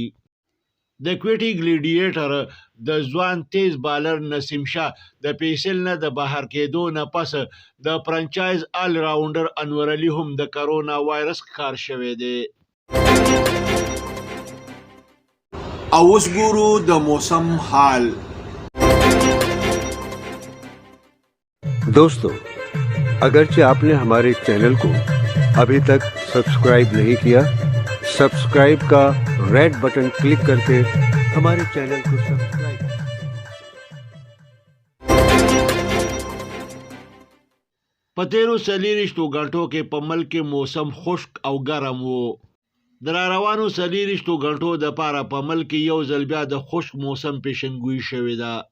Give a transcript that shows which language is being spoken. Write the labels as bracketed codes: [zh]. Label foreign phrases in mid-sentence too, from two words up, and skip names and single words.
[ps] د کوټي ګلیډیټر د ځوان تیز بالر نسیم شاه د پیسل نه د بهر کېدو نه پس د فرانچایز آل راونډر انور علي هم د کرونا وایرس ښکار شوی دی. او اوس ګورو د موسم حال. [ur] دوستو، اگرچہ آپ نے ہمارے چینل کو ابھی تک سبسکرائب نہیں کیا، سبسکرائب کا ریڈ بٹن کلک کر کے ہمارے چینل کو سبسکرائب. [ps] په تیرو 40 غنټو کې په ملک کې موسم خشک او ګرم و. د راروانو 40 غنټو د پاره په ملک کې یو ځل بیا د خشک موسم پیشنګوئی شوې ده.